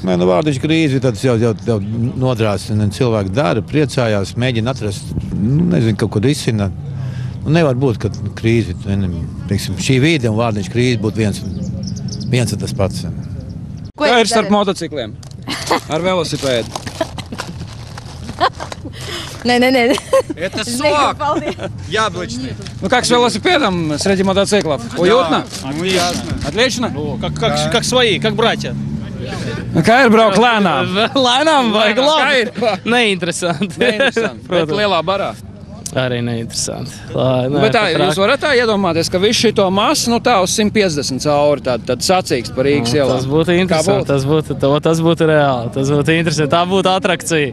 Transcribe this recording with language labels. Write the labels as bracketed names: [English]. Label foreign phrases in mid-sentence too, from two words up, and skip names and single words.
[Latvian] Nē, nu vārdiņš krīze, tad jau nodrās. Cilvēki dara, priecājās, mēģina atrast, nezinu, kaut ko risina. Nevar būt, ka krīze, teiksim, šī vīde un vārdiņš krīze būtu viens un tas pats. Kā ir starp motocikliem? Ar velosipēdu? Nē. [Russian] Это сок! Яблочный. Ну как с велосипедом среди мотоциклов? Уютно? Ясно. Отлично? Как свои, как братья. [Latvian] Kā ir braukt lēnām? Lēnām vai Kā ir? Neinteresanti. Bet lielā barā. Arī neinteresanti. Bet tā, jūs varat tā iedomāties, ka visu šito masu, tā uz 150 cauri, tad sacīkst par Rīgas ielā. Tas būtu interesanti, tas būtu reāli, tas būtu interesanti, tā būtu atrakcija.